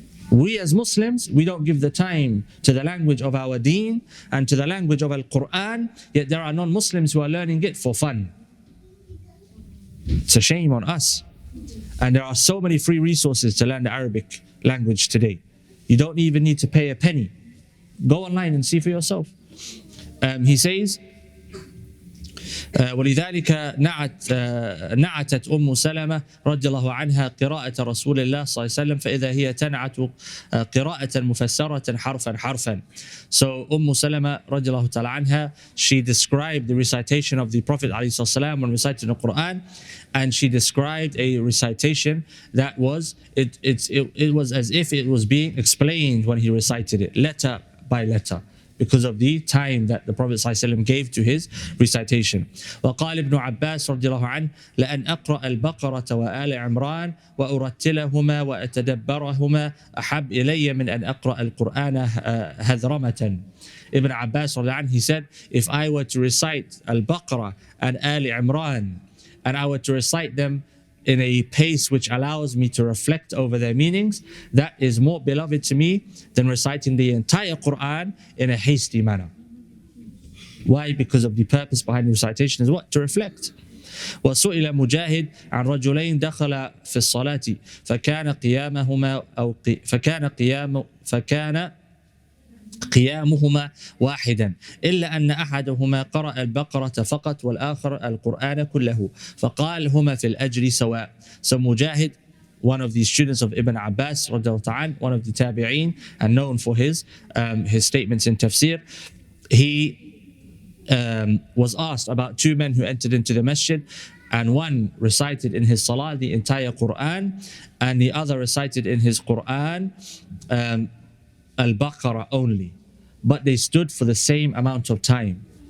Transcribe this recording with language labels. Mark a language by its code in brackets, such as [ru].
[en] We as Muslims, we don't give the time to the language of our deen and to the language of Al-Quran, yet there are non-Muslims who are learning it for fun. It's a shame on us. And there are so many free resources to learn the Arabic language today. You don't even need to pay a penny. Go online and see for yourself. He says, [ar] ولذلك نعتت أم سلمة رضي الله عنها قراءة رسول الله صلى الله عليه وسلم فإذا هي تنعت قراءة مفسرة حرفا. [en] So Salama [ar] رضي الله تعالى عنها, [en] she described the recitation of the Prophet [ar] عليه الصلاة والسلام [en] when reciting the Quran, and she described a recitation that was it was as if it was being explained when he recited it, letter by letter, because of the time that the Prophet ﷺ gave to his recitation. [ar] وقال ابن عباس رضي الله عنه لأن أقرأ البقرة وآل عمران وأرتلهما وأتدبرهما أحب إلي من أن أقرأ القرآن هذرمة. [en] Ibn Abbas [ar] رضي الله عنه, [en] he said, if I were to recite Al-Baqarah and Al Imran, and I were to recite them in a pace which allows me to reflect over their meanings, that is more beloved to me than reciting the entire Quran in a hasty manner. Why? Because of the purpose behind the recitation is what? To reflect. [ar] وسئل مجاهد عن رجلين دخل في الصلاة فكان قيامهما واحدا إلا أن أحدهما قرأ البقرة فقط والآخر القرآن كله فقال هما في الأجر سواء. [en] So Mujahid, one of the students of Ibn Abbas, one of the tabi'een, and known for his statements in tafsir, he was asked about two men who entered into the masjid, and one recited in his salah the entire Quran, and the other recited in his Quran Al-Baqarah only, but they stood for the same amount of time.